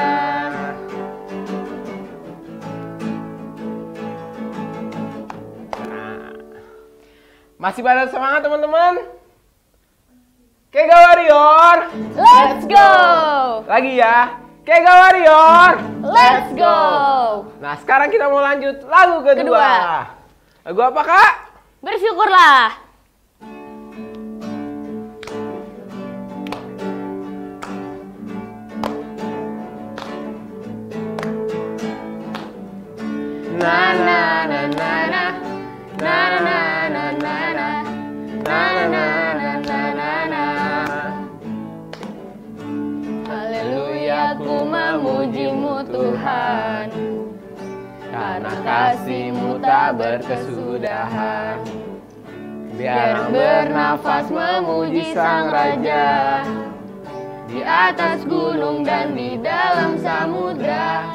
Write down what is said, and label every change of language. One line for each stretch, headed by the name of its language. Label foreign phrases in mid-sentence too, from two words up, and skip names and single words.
Indonesian: Masih pada semangat teman-teman? Kega Warrior,
English: Let's go!
Indonesian: lagi ya. Kega Warrior,
English: Let's go!
Indonesian: Nah, sekarang kita mau lanjut lagu kedua. Lagu apa, Kak? Bersyukurlah. Na na na na na na na na na na na na na na na. Haleluya, ku memujimu Tuhan, karena kasih-Mu tak berkesudahan. Biar bernafas memuji Sang Raja, di atas gunung dan di dalam samudra.